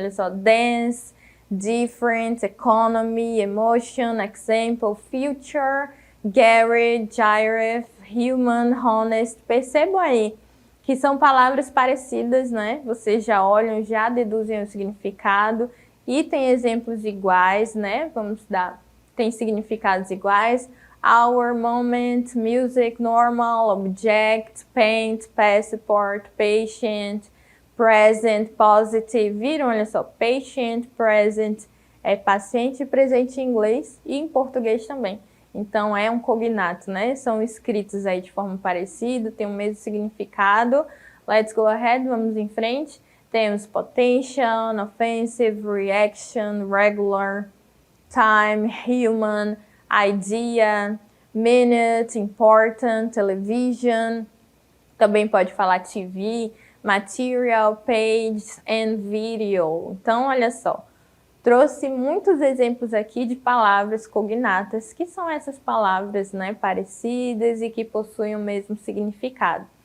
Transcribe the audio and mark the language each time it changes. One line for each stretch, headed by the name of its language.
Portuguese: Olha só,
English: dance, different, economy, emotion, example, future, garage, giraffe, human, honest.
Portuguese: Percebam aí que são palavras parecidas, né? Vocês já olham, já deduzem o significado e tem exemplos iguais, né? Vamos dar, tem significados iguais.
English: Hour, moment, music, normal, object, paint, passport, patient, present, positive.
Portuguese: Viram? Olha só, patient, present é paciente e presente em inglês e em português também. Então, é um cognato, né? São escritos aí de forma parecida, tem o mesmo significado.
English: Let's go ahead,
Portuguese: vamos em frente.
English: Temos potential, offensive, reaction, regular, time, human, idea, minute, important, television.
Portuguese: Também pode falar TV, material,
English: page and video.
Portuguese: Então, olha só. Trouxe muitos exemplos aqui de palavras cognatas, que são essas palavras, né, parecidas e que possuem o mesmo significado.